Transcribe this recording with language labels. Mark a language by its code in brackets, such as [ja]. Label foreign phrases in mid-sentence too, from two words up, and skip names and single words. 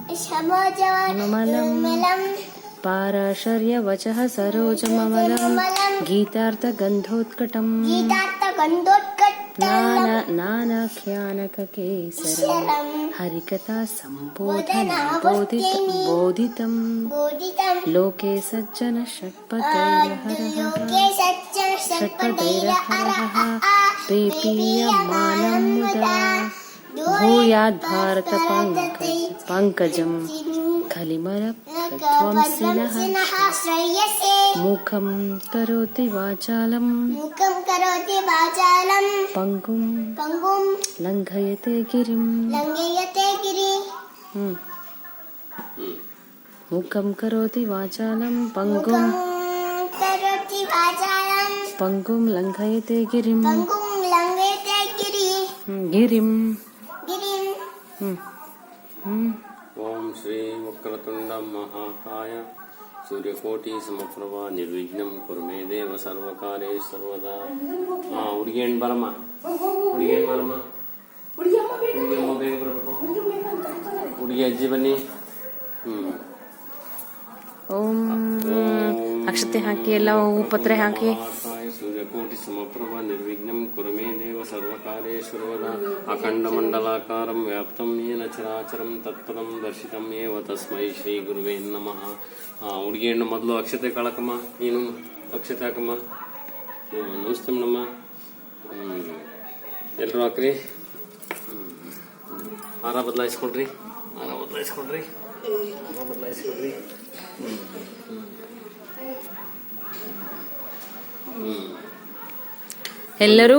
[sa] ಪಾರಾಶರ್ಯವಚಃ ಸರೋಜಮಮಲಂ ಗೀತಾರ್ಥಗಂಧೋತ್ಕಟಂ ನಾನಾಖ್ಯಾನಕಕೇಸರಂ ಹರಿಕಥಾ ಸಂಬೋಧಿತಂ ಲೋಕೆ ಸಜ್ಜನ ಷಟ್ಪಥೈರಹರಃ ಪೀಪೀಯಮಾನಂ ಮುದಾ ಭೂಯಾದ್ಭಾರತ ಪಂಕಜಂ ಖಲಿಮಲಧ್ವಂಸಿನಃ ಮುಖಂ ಕರೋತಿ ವಾಚಾಲಂ ಪಂಗುಂ ಲಂಘಯತೆ ಗಿರಿಂ ಮುಖಂ ಕರೋತಿ ವಾಚಾಲಂ ಪಂಗುಂ ಲಂಘಯತೆ ಗಿರಿಂ ಗಿರಿಂ. ಓಂ ಶ್ರೀ ವಕ್ರತುಂಡ ಮಹಾಕಾಯ ಸೂರ್ಯಕೋಟಿ ಸಮಪ್ರಭಾ ನಿರ್ವಿಘ್ನಂ ಕುರ್ಮೇ ದೇವ ಸರ್ವಕಾರ್ಯೇಷು ಸರ್ವದಾ. [kn] ಹುಡುಗಿ ಹೆಣ್ಣು ಬರಮ್ಮ. ಹುಡುಗಿಯಮ್ಮ ಬೇಗ ಬರಬೇಕು. ಹುಡುಗಿ ಅಜ್ಜಿ ಬನ್ನಿ. ಓಂ ಅಕ್ಷತೆ ಹಾಕಿ ಎಲ್ಲ ಹೂಪತ್ರೆ ಹಾಕಿ [sa] ಸೂರ್ಯಕೋಟಿ ಸಮಪ್ರಭ ನಿರ್ವಿಘ್ನಂ ಕುರು ಮೇ ದೇವ ಸರ್ವಕಾರ್ಯೇಷು ಸರ್ವದಾ ಅಖಂಡಮಂಡಲಾಕಾರಂ ವ್ಯಾಪ್ತಂ ಯೇನ ಚರಾಚರಂ ತತ್ಪದಂ ದರ್ಶಿತಂ ಏವ ತಸ್ಮೈ ಶ್ರೀ ಗುರುವೇ ನಮಃ. [kn] ಹುಡುಗಿ ಹೆಣ್ಣು ಮೊದಲು ಅಕ್ಷತೆ ಕಾಳಕಮ್ಮ, ನೀನು ಅಕ್ಷತೆ ಹಾಕಮ್ಮ. ನಮಸ್ತೆ ಮೇಡಮ್ಮ. ಎಲ್ಲರೂ ಹಾಕ್ರಿ. ಹಾರ ಬದಲಾಯಿಸ್ಕೊಡ್ರಿ. ಎಲ್ಲರೂ